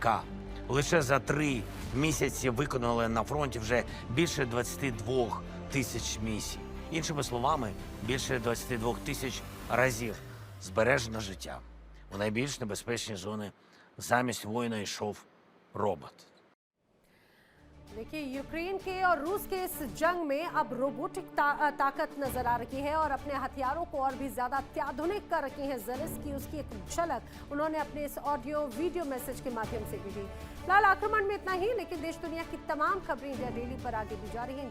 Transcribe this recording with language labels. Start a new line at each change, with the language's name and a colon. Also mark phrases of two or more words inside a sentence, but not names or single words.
Ukrainian: Лише за 3 місяці виконали на фронті вже більше 22 тисяч місій. Іншими словами, більше 22 тисяч разів збережено життя. У найбільш небезпечні зони замість воїна йшов робот.
Hindi: देखिए, यूक्रेन के और रूस के इस जंग में अब रोबोटिक ताकत नजर आ रही है और अपने हथियारों को और भी ज्यादा अत्याधुनिक कर रखी है ज़ेलेंस्की। उसकी एक झलक उन्होंने अपने इस
English: audio video message
Hindi: के माध्यम से भी दी। फिलहाल आक्रमण में इतना ही, लेकिन देश दुनिया की तमाम खबरें इंडिया डेली पर आगे दी जा रही है।